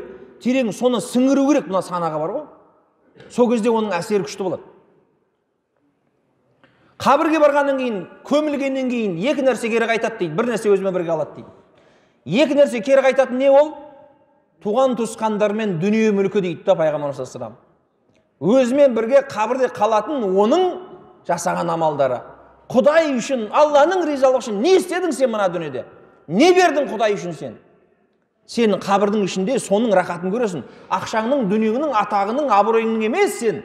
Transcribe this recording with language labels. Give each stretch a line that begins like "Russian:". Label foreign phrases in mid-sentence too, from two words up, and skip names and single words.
Kazakh: Терең соны сіңіру керек, мына санаға бар ғой. Сол кезде оның әсері күшті болады. Қабірге барғаннан кейін, көмілгеннен кейін екі нәрсе кері қайтады дейді. Бір нәрсе өзіме бірге алады дейді. Екі нәрсе кері қайтатын не ол? Туған туысқандармен дүние мүлкі дейді да Пайғамбар
Arabic: صلى الله عليه وسلم.
Kazakh: Өзімен бірге қабірде қалатын оның жасаған амалдары. Құдай үшін, Алланың ризалығы үшін не істедің сен мына дүниеде? Не бердің Құдай үшін сен? Сен қабірдің ішінде соның рахатын көресің. Ақшаңның, дүниеңнің, атағының, абыройыңның емес сен.